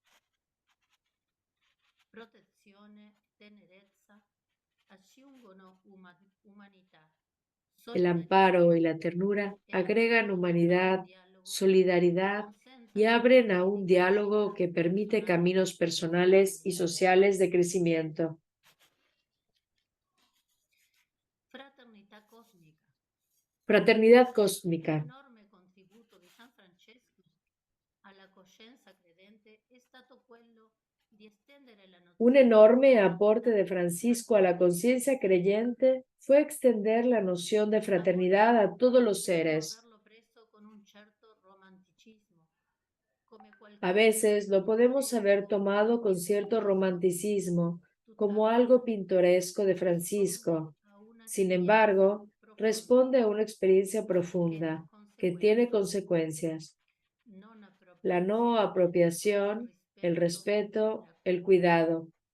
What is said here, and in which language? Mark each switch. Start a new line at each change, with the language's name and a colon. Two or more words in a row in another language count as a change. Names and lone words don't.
Spanish: El amparo y la ternura agregan humanidad, solidaridad y abren a un diálogo que permite caminos personales y sociales de crecimiento. Fraternidad cósmica.
Italian: L'enorme contributo di San Francesco alla coscienza credente è stato quello di estendere la
Spanish: Un
Italian: nozione
Spanish: enorme aporte de Francisco a la conciencia creyente fue extender la noción de fraternidad a todos los seres.
Italian: averlo preso con un certo romanticismo, come
Spanish: A veces lo podemos haber tomado con cierto romanticismo, como algo pintoresco de Francisco. Sin embargo, responde a una experiencia profunda que tiene consecuencias. La no apropiación, el respeto, el cuidado.